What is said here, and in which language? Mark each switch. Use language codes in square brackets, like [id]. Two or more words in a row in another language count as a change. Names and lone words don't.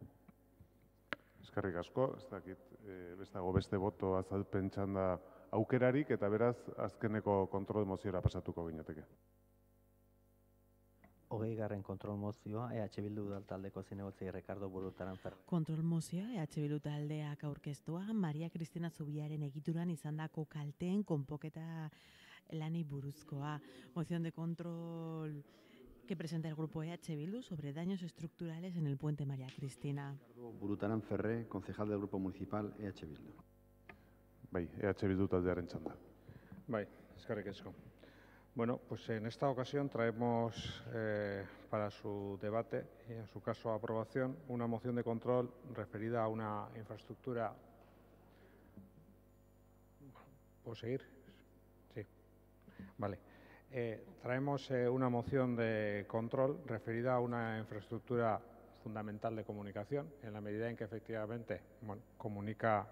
[eu] Eskerrik asko, ez dakit, ez dago beste boto azalpen txanda aukerarik, eta beraz, azkeneko kontrol moziora pasatuko ginateke. 20. kontrol mozioa, EH Bildu udaltaldeko zinegotzi Ricardo Burutaran Ferrer. Kontrol mozioa, EH Bildu taldeak aurkeztua, Maria Cristina Zubiaren egituran izandako kalteen konpoketa lanei buruzkoa. [es] Moción de control que presenta el grupo EH Bildu sobre daños estructurales en el puente María Cristina. Ricardo Burutaran Ferrer, concejal del grupo municipal EH Bildu. [eu] Bai, EH Bildu taldearen txanda. Bai, eskerrik asko. [es] Bueno, pues en esta ocasión traemos para su debate y en su caso aprobación una moción de control referida a una infraestructura. ¿Puedo seguir? Sí. Vale. Traemos una moción de control referida a una infraestructura fundamental de comunicación, en la medida en que efectivamente comunica